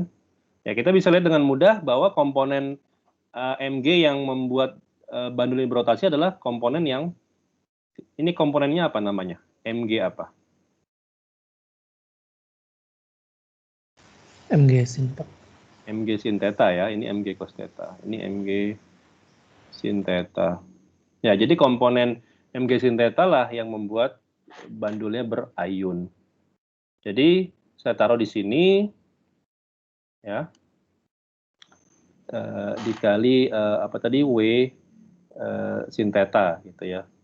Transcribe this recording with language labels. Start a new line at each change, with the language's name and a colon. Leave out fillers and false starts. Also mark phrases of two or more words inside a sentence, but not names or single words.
Indonesian: Ya, kita bisa lihat dengan mudah bahwa komponen mg yang membuat bandul ini berotasi adalah komponen yang ini komponennya apa namanya? Mg apa? Mg sin Pak. Mg sin theta ya, ini Mg cos theta, ini Mg sin theta. Ya, jadi komponen Mg sin theta lah yang membuat bandulnya berayun. Jadi saya taruh di sini, ya, dikali apa tadi W sin theta gitu ya.